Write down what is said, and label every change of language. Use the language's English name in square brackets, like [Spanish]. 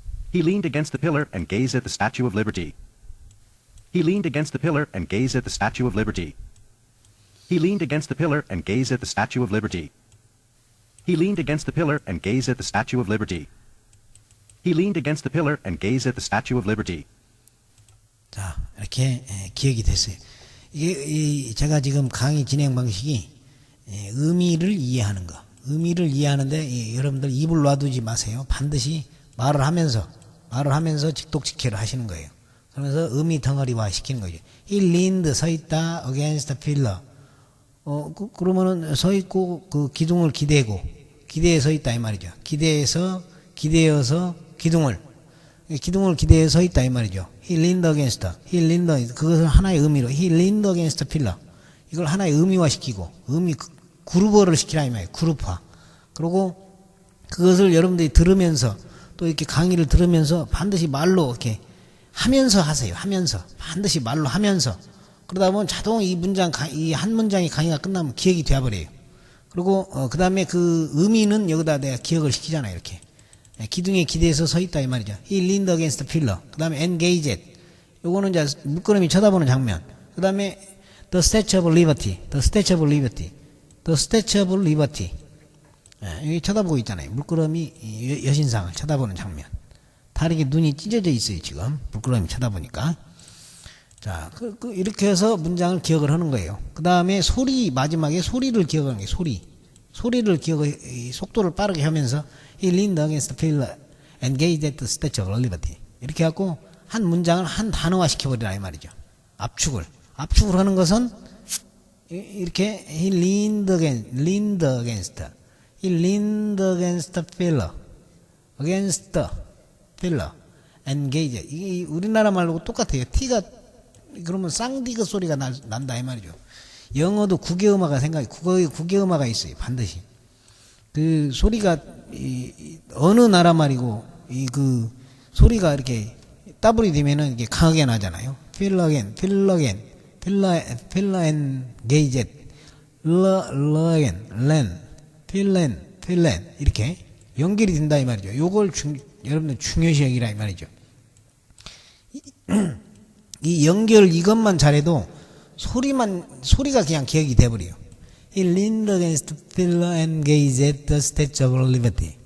[English] He leaned against the pillar and gazed at the Statue of Liberty. He leaned against the pillar and gazed at the Statue of Liberty. He leaned against the pillar and gazed at the Statue of Liberty. He leaned against the pillar and gazed at the Statue of Liberty. He leaned against the pillar and gazed at the Statue of Liberty. [Korean] 자, 이렇게 기억이 됐어요. 이게 제가 지금 강의 진행 방식이 의미를 이해하는 거. 의미를 이해하는데 여러분들 입을 놔두지 마세요. 반드시 말을 하면서 직독직해를 하시는 거예요. 그러면서 의미 덩어리화 시키는 거죠. [English] He leaned [Korean] 서 있다 [English] against the pillar. [Korean] 그러면은 서 있고 그 기둥을 기대에 서 있다 이 말이죠. 기대어서 기둥을 기대에 서 있다 이 말이죠. [English] He leaned against. [Korean] 그것을 하나의 의미로 [English] He leaned against the pillar. [Korean] 이걸 하나의 의미화 시키고 그룹어를 시키라 이 말이에요. 그룹화. 그리고 그것을 여러분들이 들으면서 또 이렇게 강의를 들으면서 반드시 말로 이렇게 하면서 하세요. 하면서 반드시 말로 하면서. 그러다 보면 자동 이 한 문장의 강의가 끝나면 기억이 되어버려요. 그리고 그 다음에 그 의미는 여기다 내가 기억을 시키잖아요. 이렇게 기둥에 기대서 서 있다 이 말이죠. [English] He leaned against the pillar. [Korean] 그 다음에 engaged. 요거는 이제 물끄러미 쳐다보는 장면. 그 다음에 [English] the Statue of Liberty. the Statue of Liberty. the Statue of Liberty. [Korean] 여기 쳐다보고 있잖아요. 물끄러미 여신상을 쳐다보는 장면. 다르게 눈이 찢어져 있어요. 지금 물끄러미 쳐다보니까. 자, 이렇게 해서 문장을 기억을 하는 거예요. 그 다음에 마지막에 소리를 기억하는 거예요. 소리를 속도를 빠르게 하면서 [English] He leaned against the pillar, engaged at the Statue of Liberty. [Korean] 이렇게 해갖고 한 문장을 한 단어화 시켜버리라 이 말이죠. 압축을 하는 것은 이렇게 [English] He leaned against, He leaned against the pillar, against the pillar, engaged. [Korean] 이게 우리나라 말로 똑같아요. T가 그러면 쌍디귿 소리가 난다 이 말이죠. 영어도 국외음화가 국외음화가 있어요. 반드시. 그 소리가 어느 나라 말이고 그 소리가 이렇게 더블이 되면은 이게 강하게 나잖아요. 필러겐, 필러엔게이젯, 러겐, 필렌 이렇게 연결이 된다 이 말이죠. 요걸 여러분들 중요시 여기라 이 말이죠. 이 연결 이것만 잘해도 소리가 그냥 기억이 돼버려요. [English] He leaned against the pillar and gazed at the Statue of Liberty.